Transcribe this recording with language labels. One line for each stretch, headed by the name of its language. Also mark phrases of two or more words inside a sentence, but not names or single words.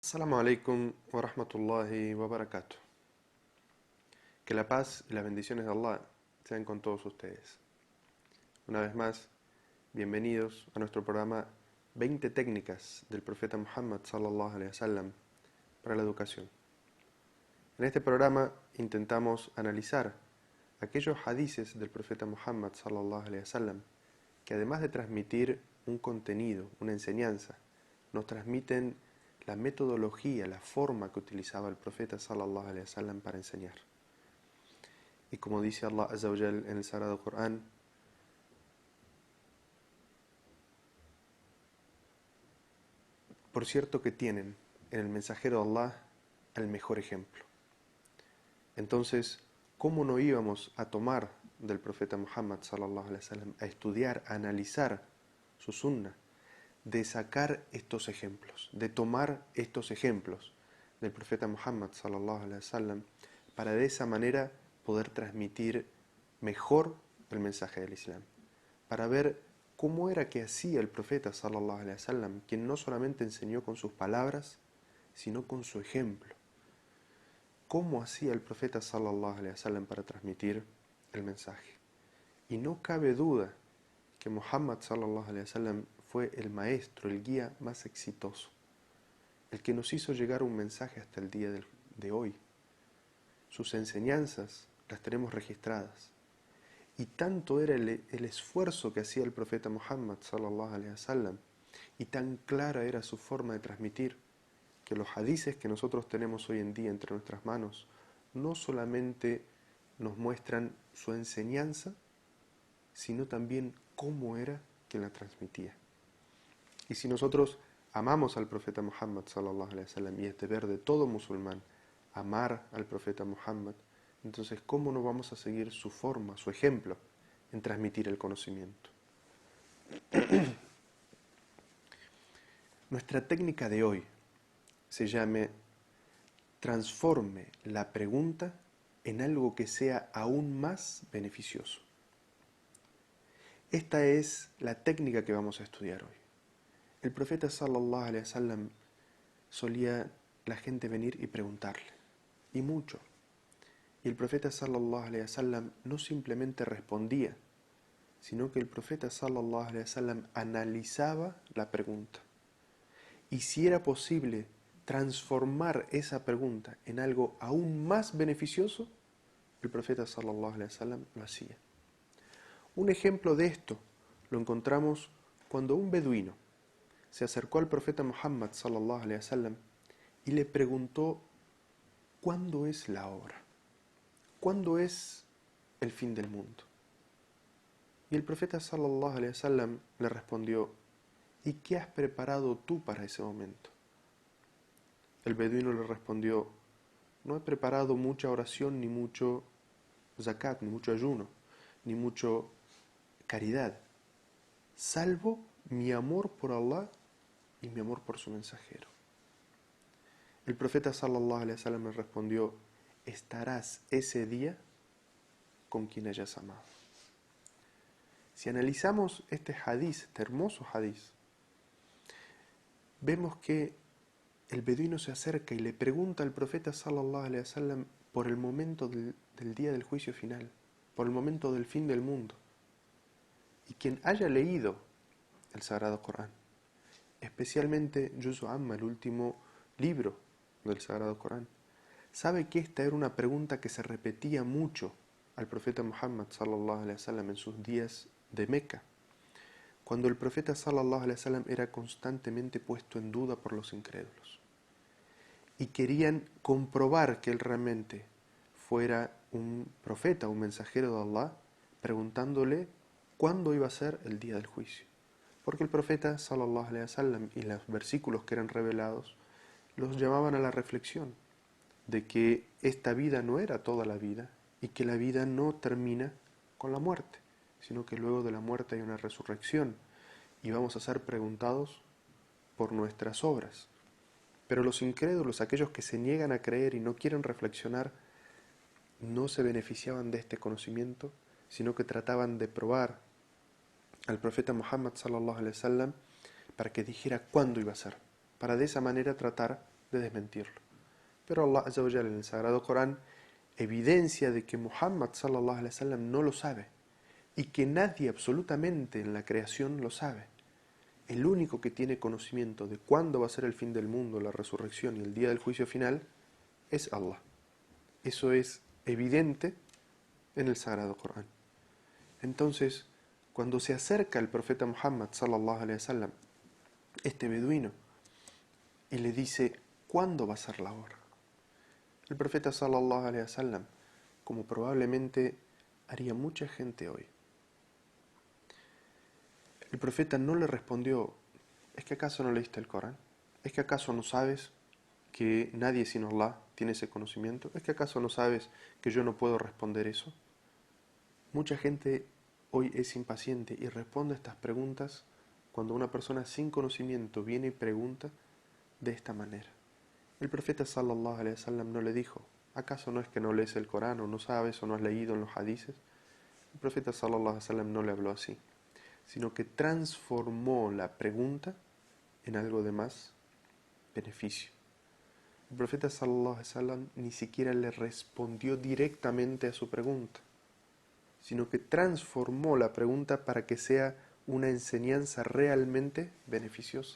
Arabic: السلام عليكم ورحمة الله وبركاته.
Spanish: Que la paz y las bendiciones de Allah sean con todos ustedes. Una vez más, bienvenidos a nuestro programa 20 técnicas del profeta Muhammad
Arabic: صلى الله عليه وسلم
Spanish: para la educación. En este programa intentamos analizar aquellos hadices del profeta Muhammad
Arabic: صلى الله عليه وسلم
Spanish: que además de transmitir un contenido, una enseñanza, nos transmiten la metodología, la forma que utilizaba el profeta
Arabic: صلى الله عليه وسلم
Spanish: para enseñar. Y como dice Allah
Arabic: عز وجل
Spanish: en el Sagrado Corán, por cierto que tienen en el mensajero de Allah el mejor ejemplo. Entonces, ¿cómo no íbamos a tomar del profeta Muhammad
Arabic: صلى الله عليه وسلم,
Spanish: a estudiar, a analizar su sunnah, de sacar estos ejemplos, de tomar estos ejemplos del profeta Muhammad
Arabic: صلى الله عليه وسلم
Spanish: para de esa manera poder transmitir mejor el mensaje del Islam, para ver cómo era que hacía el profeta sallallahu alaihi wasallam, quien no solamente enseñó con sus palabras, sino con su ejemplo. ¿Cómo hacía el profeta
Arabic: صلى الله عليه وسلم
Spanish: para transmitir el mensaje? Y no cabe duda que Muhammad
Arabic: صلى الله عليه وسلم
Spanish: fue el maestro, el guía más exitoso, el que nos hizo llegar un mensaje hasta el día de hoy. Sus enseñanzas las tenemos registradas. Y tanto era el esfuerzo que hacía el profeta Muhammad
Arabic: صلى الله عليه وسلم,
Spanish: y tan clara era su forma de transmitir, que los hadices que nosotros tenemos hoy en día entre nuestras manos no solamente nos muestran su enseñanza, sino también cómo era quien la transmitía. Y si nosotros amamos al profeta Muhammad
Arabic: صلى الله عليه وسلم,
Spanish: y es deber de todo musulmán amar al profeta Muhammad, entonces ¿cómo no vamos a seguir su forma, su ejemplo en transmitir el conocimiento? Nuestra técnica de hoy se llama transforme la pregunta en algo que sea aún más beneficioso. Esta es la técnica que vamos a estudiar hoy. El profeta
Arabic: صلى الله عليه وسلم
Spanish: solía la gente venir y preguntarle, y mucho. Y el profeta
Arabic: صلى الله عليه وسلم
Spanish: no simplemente respondía, sino que el profeta
Arabic: صلى الله عليه وسلم
Spanish: analizaba la pregunta. Y si era posible transformar esa pregunta en algo aún más beneficioso, el profeta
Arabic: صلى الله عليه وسلم
Spanish: lo hacía. Un ejemplo de esto lo encontramos cuando un beduino se acercó al profeta Muhammad
Arabic: صلى الله عليه وسلم
Spanish: y le preguntó ¿cuándo es la hora? ¿Cuándo es el fin del mundo? Y el profeta
Arabic: صلى الله عليه وسلم
Spanish: le respondió, ¿y qué has preparado tú para ese momento? El beduino le respondió, no he preparado mucha oración, ni mucho zakat, ni mucho ayuno, ni mucho caridad, salvo mi amor por Allah y mi amor por su mensajero. El profeta
Arabic: صلى الله عليه وسلم
Spanish: le respondió, estarás ese día con quien hayas amado. Si analizamos este hadiz, este hermoso hadiz, vemos que el beduino se acerca y le pregunta al profeta
Arabic: صلى الله عليه وسلم
Spanish: por el momento del día del juicio final, por el momento del fin del mundo. Y quien haya leído el Sagrado Corán, especialmente
Arabic: جزء عم,
Spanish: el último libro del Sagrado Corán, sabe que esta era una pregunta que se repetía mucho al profeta Muhammad
Arabic: صلى الله عليه وسلم
Spanish: en sus días de Meca, cuando el profeta
Arabic: صلى الله عليه وسلم
Spanish: era constantemente puesto en duda por los incrédulos y querían comprobar que él realmente fuera un profeta, un mensajero de Allah, preguntándole cuándo iba a ser el día del juicio. Porque el profeta
Arabic: صلى الله عليه وسلم
Spanish: y los versículos que eran revelados los llamaban a la reflexión de que esta vida no era toda la vida y que la vida no termina con la muerte, sino que luego de la muerte hay una resurrección y vamos a ser preguntados por nuestras obras. Pero los incrédulos, aquellos que se niegan a creer y no quieren reflexionar, no se beneficiaban de este conocimiento, sino que trataban de probar al profeta Muhammad
Arabic: صلى الله عليه وسلم
Spanish: para que dijera cuándo iba a ser, para de esa manera tratar de desmentirlo. Pero Allah
Arabic: عز وجل
Spanish: en el Sagrado Corán evidencia de que Muhammad
Arabic: صلى الله عليه وسلم
Spanish: no lo sabe y que nadie absolutamente en la creación lo sabe. El único que tiene conocimiento de cuándo va a ser el fin del mundo, la resurrección y el día del juicio final es Allah. Eso es evidente en el Sagrado Corán. Entonces, cuando se acerca el profeta Muhammad
Arabic: صلى الله عليه وسلم,
Spanish: este beduino, y le dice, ¿cuándo va a ser la hora? El profeta
Arabic: صلى الله عليه وسلم,
Spanish: como probablemente haría mucha gente hoy, el profeta no le respondió, ¿es que acaso no leíste el Corán? ¿Es que acaso no sabes que nadie sino Allah tiene ese conocimiento? ¿Es que acaso no sabes que yo no puedo responder eso? Mucha gente hoy es impaciente y responde a estas preguntas cuando una persona sin conocimiento viene y pregunta de esta manera. El profeta
Arabic: صلى الله عليه وسلم
Spanish: no le dijo, ¿acaso no es que no lees el Corán o no sabes o no has leído en los hadices? El profeta
Arabic: صلى الله عليه وسلم
Spanish: no le habló así, sino que transformó la pregunta en algo de más beneficio. El profeta
Arabic: صلى الله عليه وسلم
Spanish: ni siquiera le respondió directamente a su pregunta, sino que transformó la pregunta para que sea una enseñanza realmente beneficiosa.